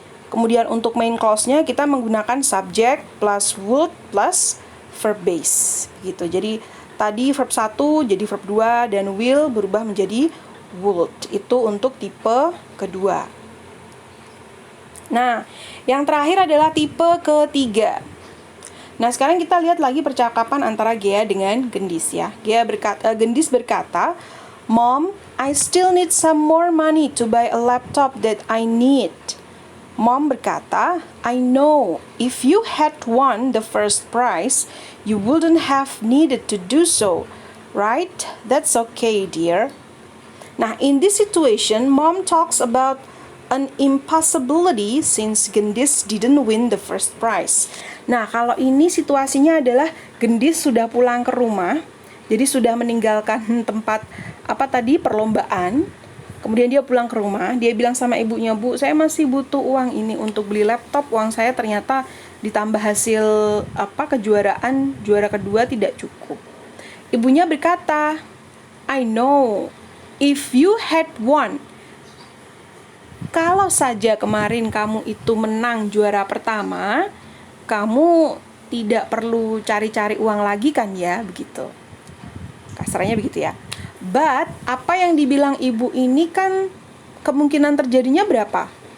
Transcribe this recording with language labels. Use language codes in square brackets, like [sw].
[id] Kemudian untuk main clause-nya kita menggunakan subject plus would plus verb base gitu. Jadi tadi verb 1 jadi verb 2 dan will berubah menjadi would. Itu untuk tipe kedua. Nah, yang terakhir adalah tipe ketiga. Nah, sekarang kita lihat lagi percakapan antara Gea dengan Gendis ya. Gendis berkata, [en] Mom, I still need some more money to buy a laptop that I need. Mom [id] berkata, [en] I know, if you had won the first prize, you wouldn't have needed to do so, right? That's okay, dear. Nah, in this situation, Mom talks about an impossibility since Gendis didn't win the first prize. [id] Nah, kalau ini situasinya adalah Gendis sudah pulang ke rumah, jadi sudah meninggalkan tempat perlombaan. Kemudian dia pulang ke rumah, dia bilang sama ibunya, Bu, saya masih butuh uang ini untuk beli laptop. Uang saya ternyata ditambah hasil kejuaraan juara kedua tidak cukup. Ibunya berkata, [en] I know, if you had won. [id] Kalau saja kemarin kamu itu menang juara pertama, kamu tidak perlu cari-cari uang lagi kan ya, begitu. Kasarnya begitu ya. But, apa yang dibilang ibu ini kan kemungkinan terjadinya berapa?